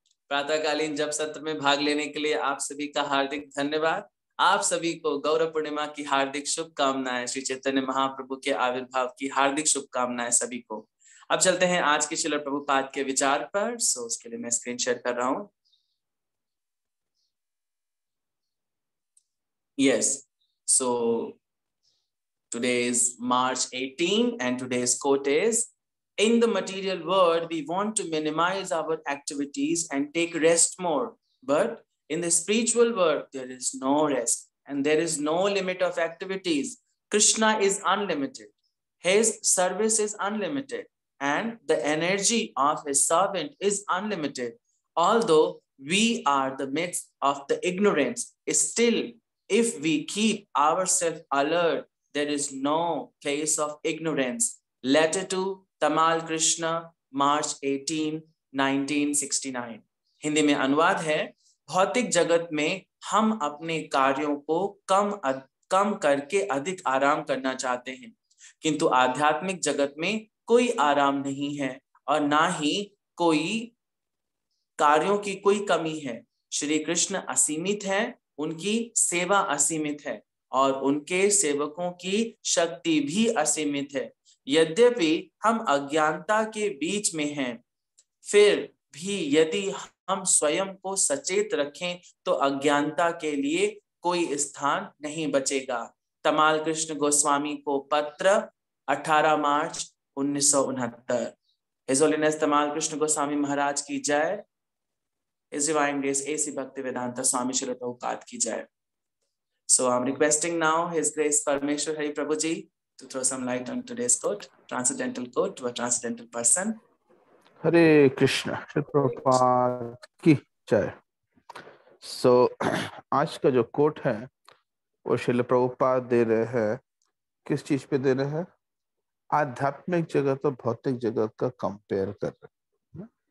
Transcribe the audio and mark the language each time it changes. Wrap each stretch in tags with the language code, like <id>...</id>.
<hi>प्रातःकालीन जप सत्र में भाग लेने के लिए आप सभी का हार्दिक धन्यवाद। आप सभी को गौरव पूर्णिमा की हार्दिक शुभकामनाएं, श्री चैतन्य महाप्रभु के आविर्भाव की हार्दिक शुभकामनाएं सभी को। अब चलते हैं आज के श्रील प्रभुपाद के विचार पर। उसके लिए मैं स्क्रीन शेयर कर रहा हूँ।</hi> <en>Yes, so today is March 18 and today's quote is, in the material world, we want to minimize our activities and take rest more. But in the spiritual world, there is no rest and there is no limit of activities. Krishna is unlimited. His service is unlimited and the energy of his servant is unlimited. Although we are the midst of the ignorance, still, if we keep ourselves alert, there is no place of ignorance. Letter to Tamal Krishna, March 18, 1969.</en> <hi>Hindi में अनुवाद है, भौतिक जगत में हम अपने कार्यों को कम करके अधिक आराम करना चाहते हैं, किंतु आध्यात्मिक जगत में कोई आराम नहीं है और ना ही कोई कार्यों की कोई कमी है। श्री कृष्ण असीमित है, उनकी सेवा असीमित है और उनके सेवकों की शक्ति भी असीमित है। यद्यपि हम अज्ञानता के बीच में हैं, फिर भी यदि हम स्वयं को सचेत रखें तो अज्ञानता के लिए कोई स्थान नहीं बचेगा। तमाल कृष्ण गोस्वामी को पत्र 18 मार्च 1969। हिज होलीनेस तमाल कृष्ण गोस्वामी महाराज की जय।</hi> <en>His Divine Grace A.C. Bhaktivedanta Swami Srila Prabhupada ki jai. So I'm requesting now His Grace Parmeshwar Hari Prabhuji to throw some light on today's quote, transcendental quote to a transcendental person.</en> <hi>हरे कृष्ण, श्री प्रभुपाद की जय। सो आज का जो coat है वो श्रील प्रभुपाद दे रहे हैं। किस चीज पे दे रहे हैं? आध्यात्मिक जगत और भौतिक जगत का कंपेयर कर रहे हैं।</hi>